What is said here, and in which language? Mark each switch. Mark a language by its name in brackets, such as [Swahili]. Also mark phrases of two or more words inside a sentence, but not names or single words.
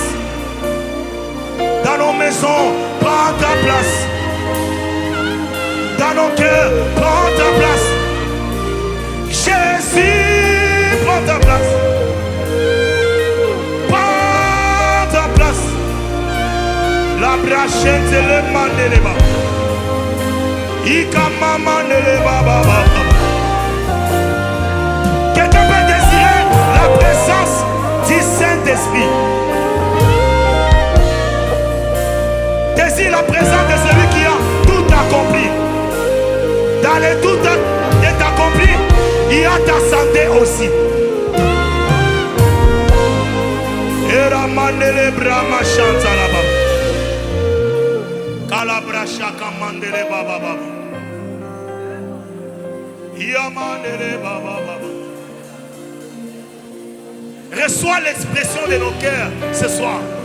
[French] Dans nos maisons, prends ta place. Dans nos cœurs, prends ta place. Jésus, prends ta place. Prends ta place. La brachette, c'est le mandeleba. Ika mama neleba baba. Quelqu'un peut désirer la présence du Saint-Esprit. Désire la présence de celui qui a tout accompli. accompli. Dans les doutes est accompli, il y a ta santé aussi. Eramandele brama chanta là-bas. Kalabra shaka mandele baba baba. Yamandele baba baba. Reçois l'expression de nos cœurs ce soir.